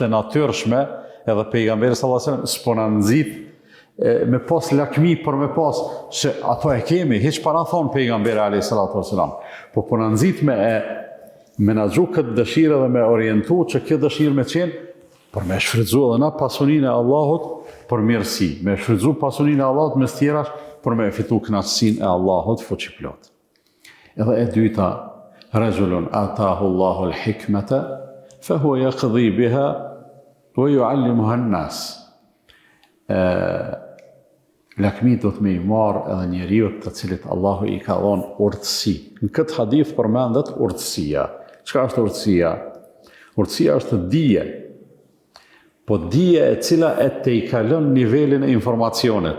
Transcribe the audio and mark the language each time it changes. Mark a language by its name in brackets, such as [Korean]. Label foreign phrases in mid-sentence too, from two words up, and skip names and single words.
[Albanian] e natyrshme, edhe pejgamberi [Arabic] صلى الله عليه وسلم [Albanian] s'po na nxit me pas lakmi për me pas, se ato e kemi, hiç para thonë pejgamberi [Arabic] عليه الصلاة والسلام, [Albanian] po na nxit me menaxhu këtë dëshirë dhe me orientu që kjo dëshirë me qenë për me shfrytzu edhe na pasuninë e Allahut për mirësi, me shfrytzu pasuninë e Allahut mes tjerash për me fitu kënaqësinë e Allahut fuqiplot. Edhe e dyta, [Arabic] رجل آتاه الله الحكمة فهو يقضي بها ويعلمها الناس. [Albanian] Lakmi do të me i marë edhe njeriut të cilit Allahu i ka dhonë urtësi. Në këtë hadith përmendet urtësia. Çka është urtësia? Urtësia është dije. Po dije e cila e te i kalon nivelin e informacionit.